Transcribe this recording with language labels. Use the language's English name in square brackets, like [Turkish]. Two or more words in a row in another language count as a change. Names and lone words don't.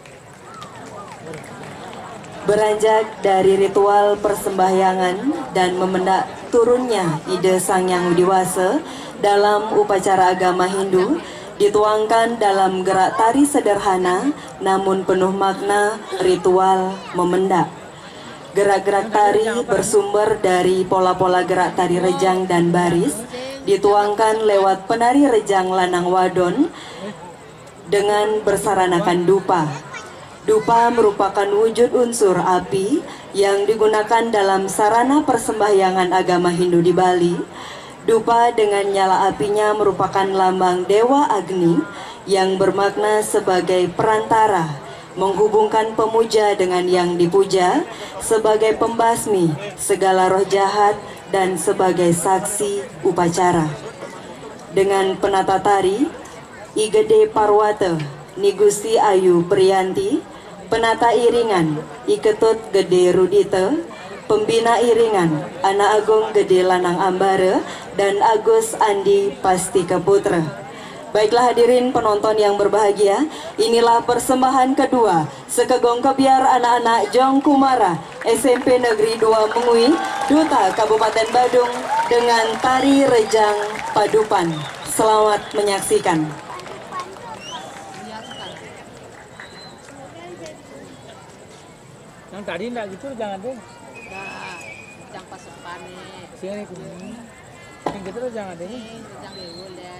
[Indonesian] Beranjak dari ritual persembahyangan dan memendak turunnya ide Sang Yang Widiwasa dalam upacara agama Hindu, dituangkan dalam gerak tari sederhana namun penuh makna ritual memendak. Gerak-gerak tari bersumber dari pola-pola gerak tari rejang dan baris, dituangkan lewat penari rejang lanang wadon dengan bersaranakan dupa. Dupa merupakan wujud unsur api yang digunakan dalam sarana persembahyangan agama Hindu di Bali. Dupa dengan nyala apinya merupakan lambang Dewa Agni yang bermakna sebagai perantara, menghubungkan pemuja dengan yang dipuja, sebagai pembasmi segala roh jahat dan sebagai saksi upacara. Dengan penata tari I Gede Parwata Ni Gusti Ayu Priyanti, penata iringan I Ketut Gede Rudita, pembina iringan Anak Agung Gede Lanang Ambara dan Agus Andi Pastika Putra. Baiklah hadirin penonton yang berbahagia, inilah persembahan kedua Sekegong Kebiar anak-anak Jong Kumara SMP Negeri 2 Mengui, Duta Kabupaten Badung dengan tari Rejang Padupan. Selamat menyaksikan. Yang tadi enggak gitu, jangan deh. Enggak, yang pas panik. Sini kuning. Yang gitu jangan deh. Yang diulen,